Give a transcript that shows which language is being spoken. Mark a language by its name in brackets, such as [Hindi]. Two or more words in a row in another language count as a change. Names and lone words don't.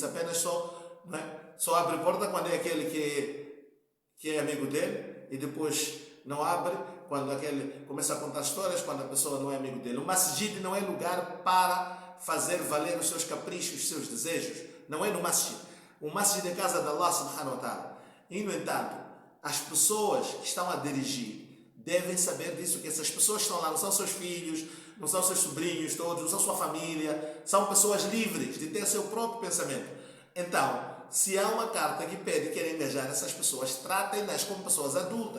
[Portuguese] Apenas só abre porta quando é aquele que é amigo dele e depois não abre quando aquele começa a contar histórias quando a pessoa não é amigo dele. O masjid não é lugar para fazer valer os seus caprichos, os seus desejos. Não é no masjid. O masjid é a casa de [Arabic] الله سبحانه وتعالى. [Portuguese] E no entanto, as pessoas que estão a dirigir devem saber disso, que essas pessoas que estão lá não são seus filhos, não são seus sobrinhos todos, não são sua família, são pessoas livres de ter seu próprio pensamento. Então, se há uma carta que pede e quer engajar essas pessoas, tratem-nas como pessoas adultas.